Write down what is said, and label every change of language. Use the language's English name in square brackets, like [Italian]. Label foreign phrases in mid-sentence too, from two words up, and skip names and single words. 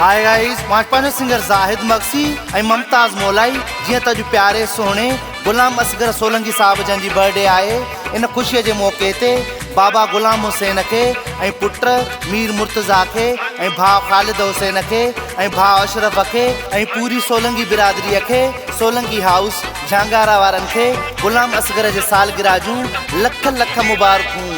[English] hi guys, [Sindhi] मां सिंगर जाहिद मक्सी ऐं मुमताज़ मोलाई जी तज प्यारे सोहणे गुलाम असगर सोलंकी साहब जन जी बर्थडे आए। इन खुशी के मौके ते बाबा गुलाम हुसैन के ऐं पुट मीर मुर्तज़ा के ऐं भाउ ख़ालिद हुसैन के ऐं भाउ अशरफ के ऐं पूरी सोलंकी बिरादरी के सोलंकी हाउस झांगारा वारन के गुलाम असगर जे सालगिरह जूं लख लख मुबारकूं।